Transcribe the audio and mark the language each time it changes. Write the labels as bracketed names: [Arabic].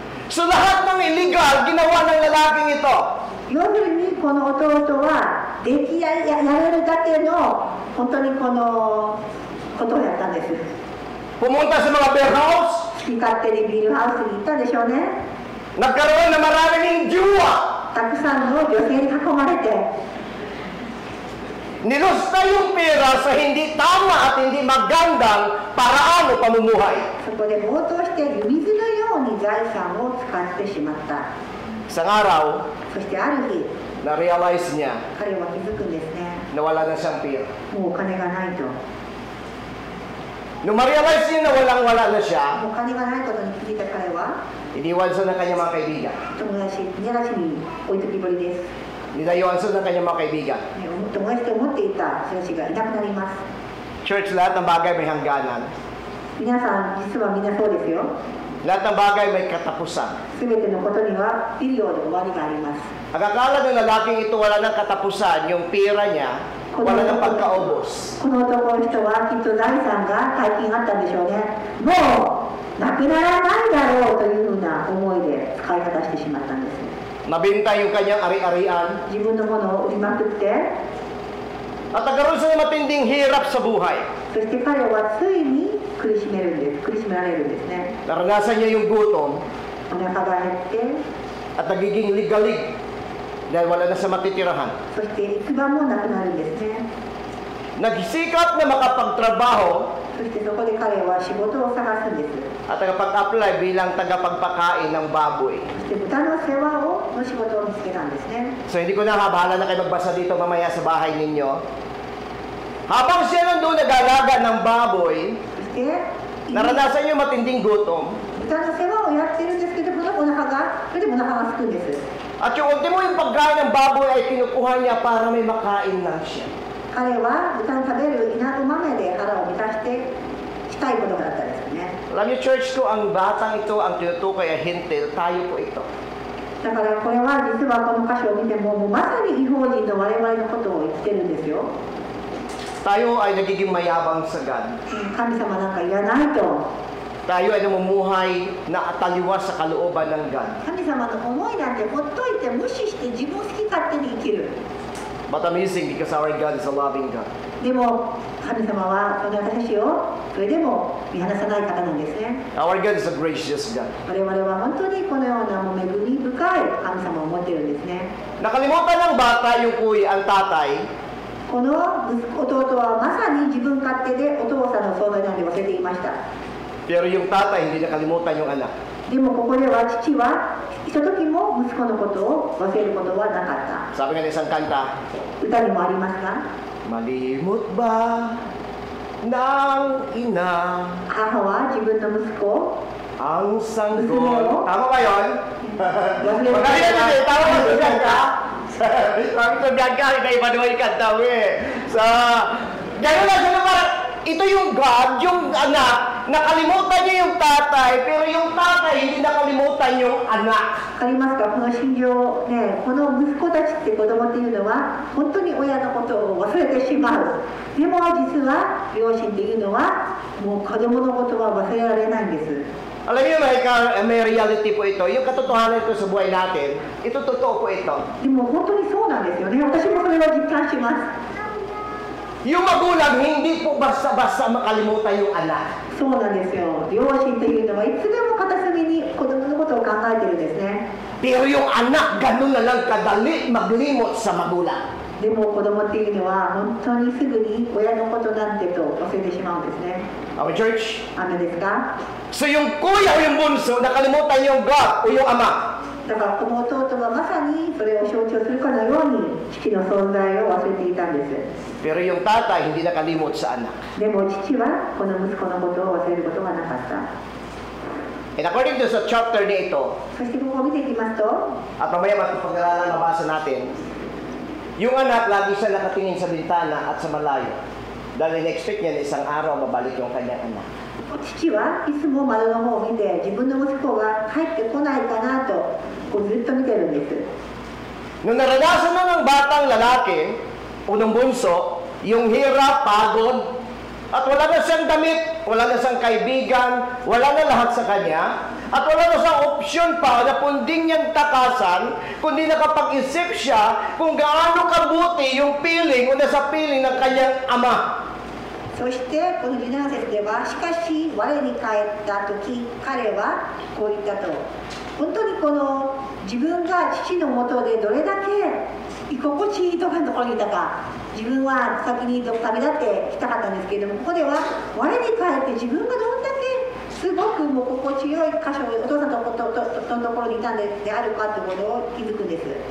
[Filipino] So, lahat ng illegal ginawa ng lalaking ito. [Japanese] 要するにこの弟はやれるだけの本当にこのことをやったんです。 [Filipino] Pumunta sa mga bear house, [Japanese] 好き勝手にビールハウスに行ったでしょうね。 [Filipino] nagkaroon ng maraming jowa. [Japanese] たくさんの女性に囲まれて、 [Filipino] Nilusta yung pera sa hindi tama at hindi magandang paraan o pamumuhay. [Japanese] そこで暴投して湯水のように財産を使ってしまった。 [Filipino] Isang araw, [Japanese] そしてある日、 [Filipino] na-realize niya [Japanese] 彼は気づくんですね。 [Filipino] na wala na siyang pera. [Japanese] もうお金がないと。 [Filipino] Nung ma-realize niya na walang-wala na siya, [Japanese] もうお金がないことに気づいた彼は、 [Filipino] iniwan siya ng kanyang mga kaibigan. [Japanese] 友達に置いときぼりです。 [Filipino] Nilayuan siya ng kanyang mga kaibigan. [Japanese] 友達と思っていた人たちがいなくなります。 [Filipino] Church, lahat ng bagay may hangganan. [Japanese] 皆さん、実はみんなそうですよ。 [Filipino] Lahat ng bagay may katapusan. [Japanese] すべてのことにはピリオド、終わりがあります。 [Filipino] Ang akala ng lalaking ito wala ng katapusan, yung pera niya, wala ng pagkaubos. [Japanese] この男の人はきっと財産が大金あったんでしょうね。もうなくならないだろうというふうな思いで使い方してしまったんです。 [Filipino] Nabinta yung kanyang ari-arian. [Japanese] 自分のものを売りまくって、 [Filipino] At nagkaroon siya ng matinding hirap sa buhay. [Japanese] そして彼はついに苦しめられるんですね。 [Filipino] Naranasan niya yung gutom [Japanese] お腹が減って、 [Filipino] at nagiging ligalig dahil wala na sa matitirahan. [Japanese] そして行く場もなくなるんですね。 [Filipino] Nagsikap na makapagtrabaho [Japanese] そしてそこで彼は仕事を探すんです。 [Filipino] at nakapag-apply bilang tagapagpakain ng baboy. [Japanese] そして豚の世話の仕事を見つけたんですね。 [Filipino] So hindi ko na bahala na kayo magbasa dito mamaya sa bahay ninyo. Habang siya nandun nag-alaga ng baboy, [Japanese] そして [Filipino] Naranasan niyo matinding gutom. [Japanese] 豚の世話をやってるんですけど、それでもお腹が空くんです。 [Filipino] At yung ultimo yung pagkain ng baboy ay kinukuha niya para may makain lang siya. [Japanese] 彼は豚の食べる稲子豆で腹を満たしてしたいことがあったんですよね。 [Filipino] Alam niyo, church ko, ang batang ito, ang tinutukoy ay hintil, tayo po ito. [Japanese] だからこれは実はこの歌詞を見ても、まさに異邦人の我々のことを言ってるんですよ。 [Filipino] Tayo ay nagiging mayabang sa God. [Japanese] 神様なんかいらないと。 [Filipino] Tayo ay namumuhay na ataliwas sa kalooban ng God. [Japanese] 神様の思いなんてほっといて無視して自分好き勝手に生きる。 [English] But amazing because our God is a loving God. [Japanese] でも神様はその私たちをそれでも見放さない方なんですね。 [English] Our God is a gracious God. [Japanese] 我々は本当にこのような恵み深い神様を持っているんですね。 [Filipino] Nakalimutan ng bata yung ang tatay. [Japanese] この弟はまさに自分勝手でお父さんの存在なんて忘れていました。 [Filipino] Pero yung tatay, hindi nakalimutan yung anak. [Japanese] でもここでは父はひとときも息子のことを忘れることはなかった。 [Filipino] Sabi nga ng isang kanta, [Japanese] 歌にもありますが、 [Filipino] Malimot ba ng ina [Japanese] 母は自分の息子 [Filipino] ang sanggol? Gusto mo? Tama ba yun? Magaling na din, tama ba sa ka? Sabi ko, gagka, iba-iba yung kanta mo eh. Gano'n lang siya na parang, ito yung God, yung anak, nakalimutan niya yung tatay, pero yung tatay hindi nakalimutan yung anak. [Japanese] わかりますか、この心情ね、この息子たちって子供っていうのは本当に親のことを忘れてしまう。でも実は両親っていうのはもう子供のことは忘れられないんです。 [Filipino] Alam niyo, may reality po ito. Yung katotohanan ito sa buhay natin, ito totoo po ito. [Japanese] でも本当にそうなんですよね。私もそれを実感します。 [Filipino] Yung magulang, hindi po basta-basta makalimutan yung anak. [Japanese] そうなんですよ。両親っていうのはいつでも片隅に子供のことを考えてるんですね。 [Filipino] Pero yung anak, ganun na lang kadali maglimot sa magulang. [Japanese] でも子供っていうのは本当にすぐに親のことなんてと忘れてしまうんですね。 [English] Our church? [Japanese] 雨ですか？ [Filipino] So yung kuya o yung bunso, nakalimutan yung God o yung ama. [Japanese] だからこの弟はまさにそれを象徴するかのように父の存在を忘れていたんです。 [Filipino] Pero yung tatay, hindi nakalimot sa anak. [Japanese] でも父はこの息子のことを忘れることがなかった。 [English] And according to [Filipino] sa [English] chapter [Filipino] na ito, [Japanese] そしてここを見ていきますと、 [Filipino] at mamaya matapag-aralan mabasa natin, yung anak lagi siya nakatingin sa bintana at sa malayo. Dahil in-expect niya na isang araw mabalik yung kanyang anak. [Japanese] 父はいつも窓の方を見て自分の息子が帰ってこないかなとこうずっと見てるんです。 [Filipino] Nung naranasan na ng batang lalaki, unang bunso, yung hirap, pagod, at wala na siyang damit, wala na siyang kaibigan, wala na lahat sa kanya, at wala na siyang opsyon pa na punding niyang takasan, kundi nakapag-isip siya kung gaano kabuti yung piling o nasa piling ng kanyang ama. [Japanese] そしてこの17節では、しかし我に帰った時彼はこう言ったと。本当にこの自分が父のもとでどれだけ居心地いいところにいたか、自分は先に旅立ってきたかったんですけれども、ここでは我に帰って自分がどんだけすごくもう心地よい箇所、お父さんのところにいたんであるかということを気づくんです。